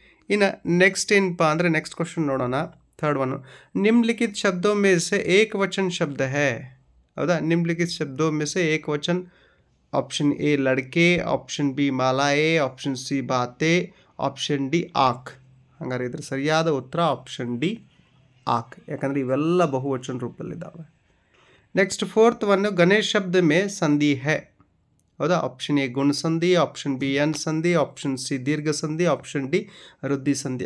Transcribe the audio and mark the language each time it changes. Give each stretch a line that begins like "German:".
Kannada: ಇನ್ನು ನೆಕ್ಸ್ಟ್ ಏನಪ್ಪ ಅಂದರೆ ನೆಕ್ಸ್ಟ್ ಕ್ವಶನ್ ನೋಡೋಣ.
Hindi: थर्ड वन, निम्नलिखित शब्दों में से एक वचन शब्द है. हौदा? निम्नलिखित शब्दों में से एक वचन. ऑप्शन ए लड़के, ऑप्शन बी मालाएं, ऑप्शन सी बातें, ऑप्शन डी आँख.
Kannada: ಹಾಗಾದ್ರೆ ಇದರ ಸರಿಯಾದ ಉತ್ತರ ಆಪ್ಷನ್ ಡಿ आँख. ಯಾಕಂದರೆ ಇವೆಲ್ಲ ಬಹುವಚನ ರೂಪದಲ್ಲಿದ್ದಾವೆ.
Hindi: नेक्स्ट फोर्थ वन, गणेश शब्द में संधि है. हौदा? ऑप्शन ए गुण संधि, ऑप्शन बी एन संधि, ऑप्शन सी दीर्घ संधि, ऑप्शन डी ವೃದ್ಧಿ ಸಂಧಿ.